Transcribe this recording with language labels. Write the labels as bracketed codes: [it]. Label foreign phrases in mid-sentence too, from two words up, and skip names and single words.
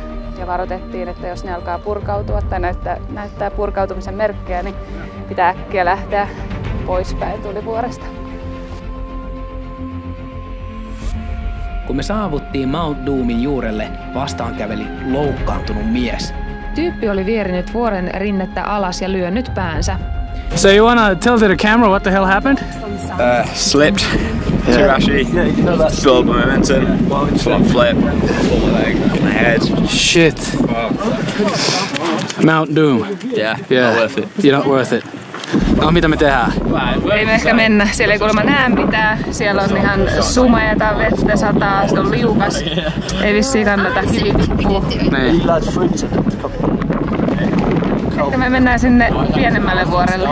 [fi] Ja varoitettiin, että jos ne alkaa purkautua tai näyttää purkautumisen merkkejä, niin pitää äkkiä lähteä poispäin tulivuoresta. Kun me saavuttiin Mount Doomin juurelle, vastaan käveli loukkaantunut mies. Tyyppi oli vierinyt vuoren rinnettä alas ja lyönyt päänsä. [en] So you wanna tell to the camera what the hell happened? Slipped. Too rushy. Filled momentum. Front flip. Pulled my leg. My head. Shit. Mount Doom. Yeah. Yeah. Not worth it. You're not worth it. [fi] No mitä me tehdään? Ei me ehkä mennä. Siellä ei kuulemma näe mitään. Siellä on ihan sumeeta, vettä sataa, se on liukas. Ei vissiin kannata, kivi tippuu. Niin. Ehkä me mennään sinne pienemmälle vuorelle.